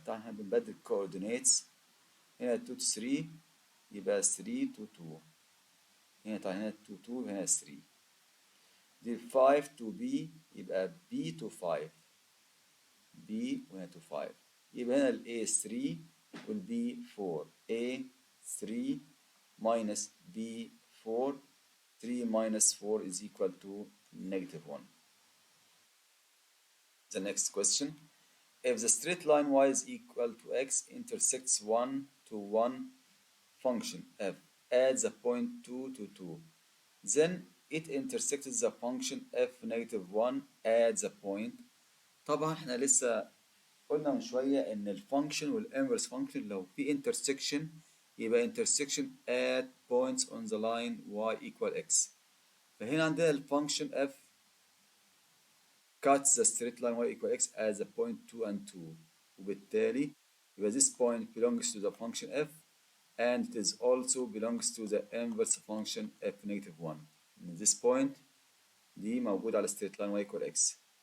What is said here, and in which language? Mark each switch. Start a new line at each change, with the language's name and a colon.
Arabic: طبعا احنا بنبدل
English: coordinates هنا 2 to 3 يبقى 3 to 2. هنا طبعا هنا 2 2 هنا 3. دي 5 to b يبقى b to 5. b وهنا to 5. يبقى هنا ال a 3 وال b 4. a 3 minus b 4. 3 minus 4 is equal to negative 1. The next question. If the straight line y is equal to x intersects 1 to 1 function f at the point 2 to 2, then it intersects the function f negative 1 at the point.
Arabic: طبعا احنا لسه قلنا من شوية ان الفانكشن والانفرس فانكشن لو في intersection يبقى
English: intersection at points on the line y equal x.
Arabic: فهنا عندنا الفانكشن f
English: cuts the straight line y equal x
Arabic: at the point 2 and 2. وبالتالي يبقى
English: this point belongs to the function f and it is also belongs to the inverse function f negative 1. In this point
Arabic: دي موجود على
English: straight line y equal x.